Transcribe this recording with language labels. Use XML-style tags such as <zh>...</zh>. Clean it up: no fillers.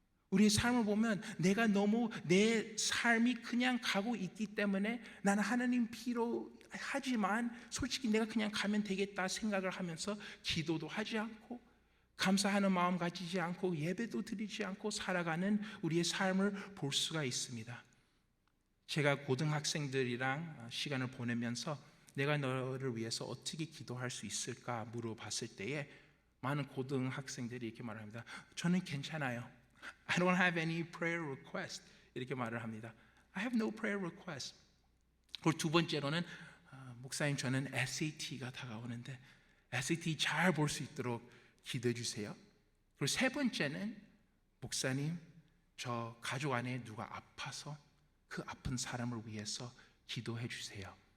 <ko>우리의 삶을 보면 내가 너무 내 삶이 그냥 가고 있기 때문에 나는 하나님 필요하지만 솔직히 내가 그냥 가면 되겠다 생각을 하면서 기도도 하지 않고 감사하는 마음 가지지 않고 예배도 드리지 않고 살아가는 우리의 삶을 볼 수가 있습니다. 제가 고등학생들이랑 시간을 보내면서 내가 너를 위해서 어떻게 기도할 수 있을까 물어봤을 때에 많은 고등학생들이 이렇게 말합니다. 저는 괜찮아요.</ko> <en>I don't have any prayer request.</en> <ko>이렇게 말을 합니다.</ko> <en>I have no prayer request.</en> <ko>그리고 두 번째로는 목사님 저는 SAT가 다가오는데 SAT 잘 볼 수 있도록 기도해 주세요. 그리고 세 번째는 목사님 저 가족 안에 누가 아파서 그 아픈 사람을 위해서 기도해 주세요.</ko>